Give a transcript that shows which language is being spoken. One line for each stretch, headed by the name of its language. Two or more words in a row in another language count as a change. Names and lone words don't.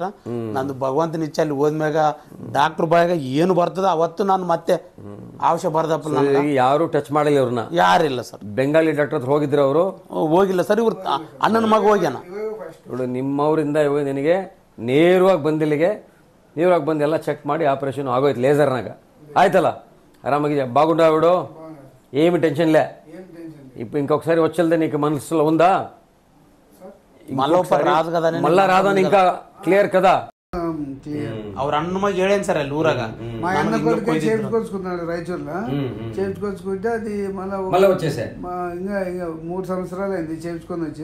Kannada: ನಂದು ಭಗವಂತನ ಇಚ್ಛೆ ಅಲ್ಲಿ ಹೋದ್ಮ್ಯಾಗ ಡಾಕ್ಟರ್ ಬಾಯಾಗ ಏನು ಬರ್ತದ ಅವತ್ತು ನಾನು ಮತ್ತೆ ಔಷಧ ಬರ್ದಪ್ಪ. ಯಾರು ಟಚ್ ಮಾಡಿಲ್ಲ ಅವ್ರನ್ನ? ಯಾರಿಲ್ಲ ಸರ್. ಬೆಂಗಾಲಿ ಡಾಕ್ಟರ್ ಹತ್ರ ಹೋಗಿದ್ರು ಅವರು? ಹೋಗಿಲ್ಲ ಸರ್, ಇವ್ರು ಅಣ್ಣನ ಮಗ ಹೋಗ್ಯಾನ. ನಿಮ್ಮವರಿಂದ ನಿನಗೆ ನೇರವಾಗಿ ಬಂದಿಲ್ಲಿಗೆ, ನೇರವಾಗಿ ಬಂದು ಎಲ್ಲ ಚೆಕ್ ಮಾಡಿ ಆಪರೇಷನ್ ಆಗೋಯ್ತು ಲೇಸರ್ನಾಗ. ಆಯ್ತಲ್ಲ, ಆರಾಮಾಗಿ
Telugu: బాగుండా ఆవిడ? ఏమి టెన్షన్ లే. ఇప్పుడు ఇంకొకసారి వచ్చేదే నీకు మనసులో ఉందా? మళ్ళా రాదని ఇంకా క్లియర్ కదా?
Kannada: ಅವ್ರ ಅಣ್ಣ ಮಗ ಹೇಳೇನ್ సరే ಅಲ್ಲಿ ఊరగా
Telugu: మా అన్న కొడుకు చేయించుకొచ్చుకున్నాడు రాయచూర్లో. చేయించుకొచ్చుకుంటే అది మళ్ళీ వచ్చేసా. ఇంకా 3 సంవత్సరాలు అయింది చేయించుకొని వచ్చి.